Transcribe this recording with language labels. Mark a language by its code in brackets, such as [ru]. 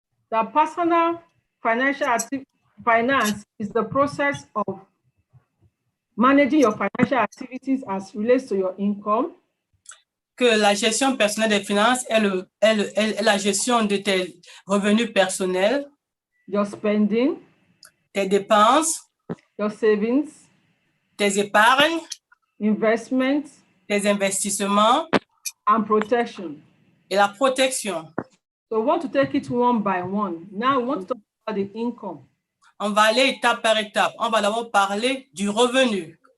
[en] the personal finance is the process of managing your financial activities as relates to your income, [fr] que la gestion personnelle des finances est la gestion de tes revenus personnels, [en] your spending, [fr] tes dépenses, [en] your savings, [fr] tes épargnes, [en] investments, [fr] tes investissements [en] and protection. [fr] et la protection. [en] So we want to take it one by one. Now we want to talk about the income. [fr] On va aller étape par étape. On va d'abord parler du revenu.